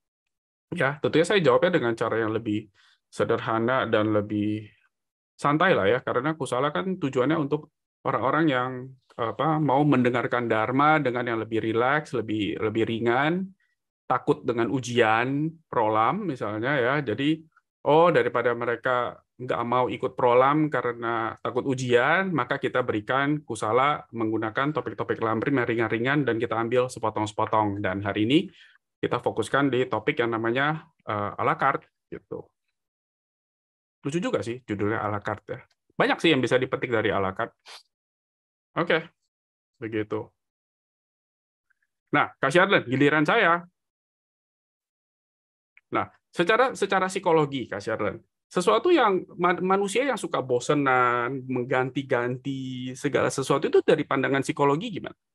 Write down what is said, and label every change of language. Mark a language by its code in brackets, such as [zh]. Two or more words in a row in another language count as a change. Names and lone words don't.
[id] Ya, tentunya saya jawabnya dengan cara yang lebih sederhana dan lebih santai lah ya, karena Kusala kan tujuannya untuk orang-orang yang mau mendengarkan Dharma dengan yang lebih rileks, lebih ringan, takut dengan ujian prolam misalnya ya. Jadi daripada mereka nggak mau ikut prolam karena takut ujian, maka kita berikan Kusala menggunakan topik-topik lamrim yang ringan-ringan dan kita ambil sepotong-sepotong. Dan hari ini kita fokuskan di topik yang namanya [fr] à la carte [id] gitu. Lucu juga sih judulnya [fr] à la carte [id] ya. Banyak sih yang bisa dipetik dari [fr] à la carte. [id] Oke, begitu. Nah, Kak Syarlen, giliran saya. Nah, secara psikologi, Kak Syarlen, sesuatu yang manusia yang suka bosenan, mengganti-ganti segala sesuatu itu dari pandangan psikologi gimana?